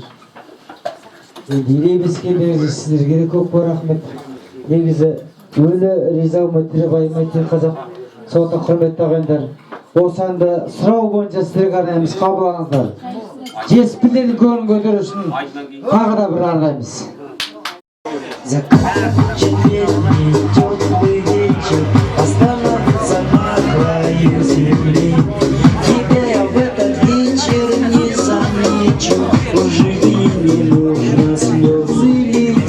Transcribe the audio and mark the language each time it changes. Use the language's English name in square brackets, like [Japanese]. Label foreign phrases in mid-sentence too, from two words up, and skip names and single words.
[Kazakh] Енді елемеске беріңіздер, сіздерге де көп рахмет. Негізі өлі риза болмай тірі байымай тек қазақ. Сондықтан құрметті ағайындар, осы әнді сұрау бойынша сіздерге арнаймыз, қабылдаңыздар. Жетіспілердің көңілін көтеру үшін тағы да бір арнаймыз. [Russian] Остановиться на краю земли. Тебя я в этот вечер не замечу. Оживи, не нужно слезы лить.